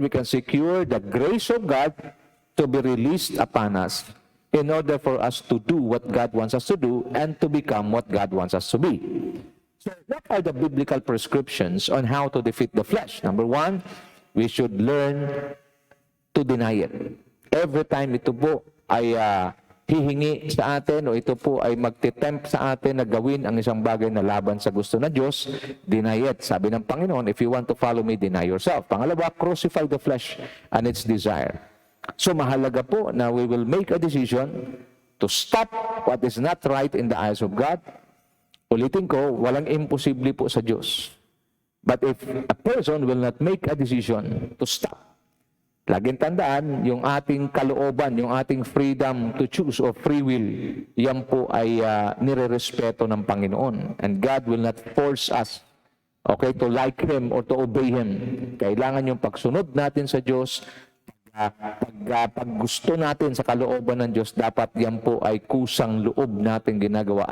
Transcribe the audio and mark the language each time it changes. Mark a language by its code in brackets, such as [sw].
[en] We can secure the grace of God to be released upon us in order for us to do what God wants us to do and to become what God wants us to be. So what are the biblical prescriptions on how to defeat the flesh? Number one, we should learn to deny it. [tl] Every time ito po ay hihingi sa atin o ito po ay magtitempt sa atin na gawin ang isang bagay na laban sa gusto ng Diyos, [en] deny it. [tl] Sabi ng Panginoon, [en] if you want to follow me, deny yourself. [tl] Pangalawa, [en] crucify the flesh and its desire. So [tl] mahalaga po na [en] we will make a decision to stop what is not right in the eyes of God. [tl] Ulitin ko, walang imposible po sa Diyos. [en] But if a person will not make a decision to stop, [tl] laging tandaan, yung ating kalooban, yung ating [en] freedom to choose or free will, [tl] yan po ay nirerespeto ng Panginoon. [en] And God will not force us, okay, to like Him or to obey Him. [tl] Kailangan yung pagsunod natin sa Diyos, pag gusto natin sa kalooban ng Diyos, dapat yan po ay kusang loob natin ginagawa.